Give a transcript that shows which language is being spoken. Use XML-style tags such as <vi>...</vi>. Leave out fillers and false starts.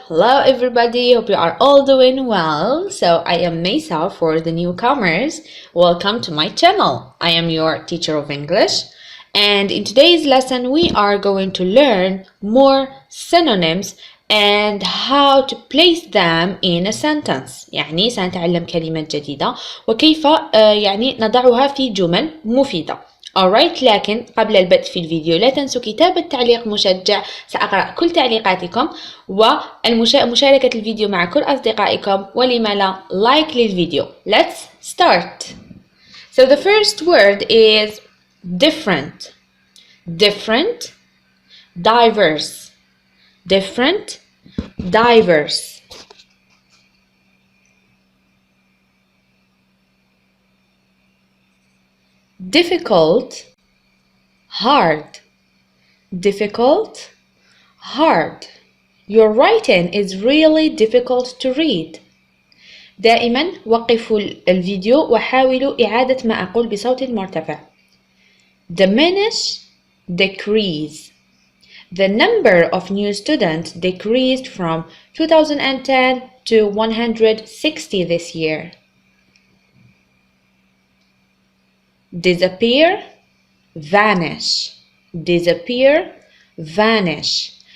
<en>Hello everybody, hope you are all doing well. So I am Mesa for the newcomers. Welcome to my channel. I am your teacher of English. And in today's lesson we are going to learn more synonyms and how to place them in a sentence.</en> <ar>يعني سنتعلم كلمات جديدة وكيف يعني نضعها في جمل مفيدة.</ar> <en>alright،</en> <ar>لكن قبل البدء في الفيديو لا تنسوا كتابة تعليق مشجع. سأقرأ كل تعليقاتكم ومشاركة الفيديو مع كل أصدقائكم ولما لا لايك للفيديو.</ar> <en>Let's start. So the first word is different. Different, diverse. Different, diverse. Difficult, hard. Difficult, hard. Your writing is really difficult to read.</en> <ar>دائما وقفوا الفيديو وحاولوا إعادة ما أقول بصوت مرتفع.</ar> <en>Diminish, decrease. The number of new students decreased from 2010 to 160 this year. Disappear, vanish. Disappear, vanish.</en>